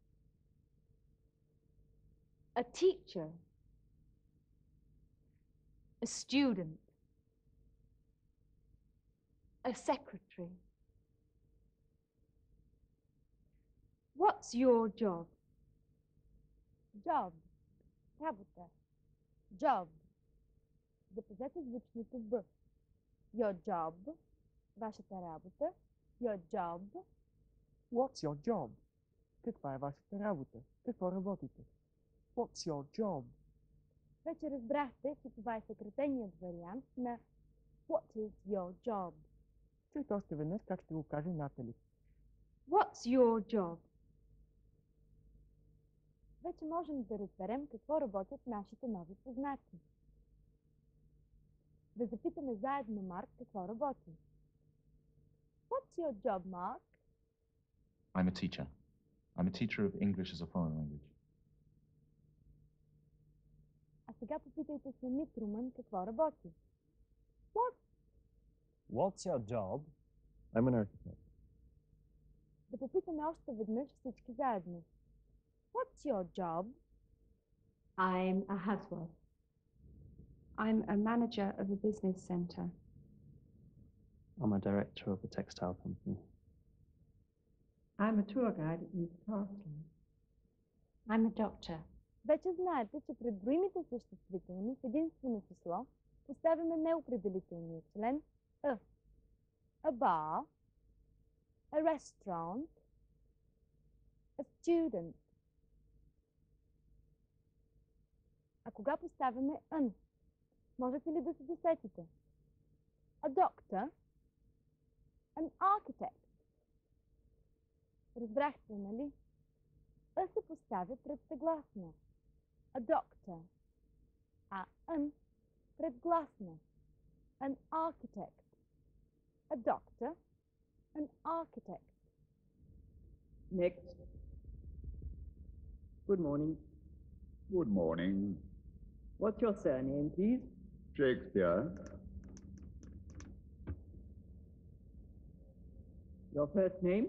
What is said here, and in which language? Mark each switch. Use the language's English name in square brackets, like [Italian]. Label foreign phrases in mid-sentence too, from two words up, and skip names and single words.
[English] A teacher? A student? A secretary? What's your job? Job. [Bulgarian] Работа. Job. Запазете звучното Б. [English] Your job. [Bulgarian] Вашата работа. [English] Your job. What's your job? [Bulgarian] Каква е вашата работа? Какво работите? [English] What's your job? [Bulgarian] Вече разбрахте, че това е съкратеният вариант на [English] What is your job? [Bulgarian] Чуйте още веднъж как ще го каже Натали. [English] What's your job? [Bulgarian] Вече можем да разберем какво работят нашите нови познати. Да запитаме заедно Марк какво работи. [English] What's your job, Mark? I'm a teacher. I'm a teacher of English as a foreign language. [Bulgarian] А сега попитайте сами Труман какво работи. [English] What's your job? I'm an architect. [Bulgarian] Да попитаме още веднъж всички заедно. [English] What's your job? I'm a housewife. I'm a manager of a business centre. I'm a director of a textile company. I'm a tour guide at East Castle. I'm a doctor. [Bulgarian] Вече знаете, че пред броимите съществителни в единствено число поставяме неопределителния член a. [English] A bar, a restaurant, a student. [Bulgarian] А кога поставяме an? Можете ли да се досетите? [English] A doctor, an architect, [Bulgarian] Разбрахте, нали? Ъ се поставя пред съгласна. [English] A doctor. [Bulgarian] А ън пред гласна. [English] An architect. A doctor. An architect. Next. Good morning. Good morning. What's your surname, please? Shakespeare. Your first name?